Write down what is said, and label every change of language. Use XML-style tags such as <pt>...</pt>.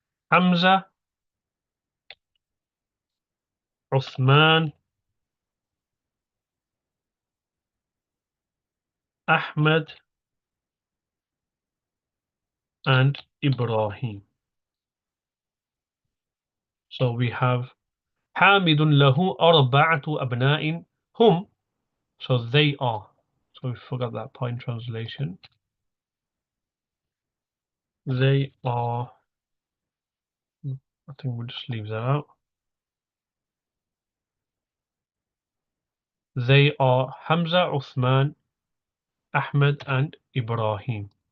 <en>Hamza, Uthman, Ahmed, and Ibrahim. So we have</en> <ar>حامد له أربعة أبناء هم.</ar> <en>So they are. So we forgot that point translation. They are. I think we'll just leave that out. They are Hamza, Uthman, Ahmed, and Ibrahim.</en>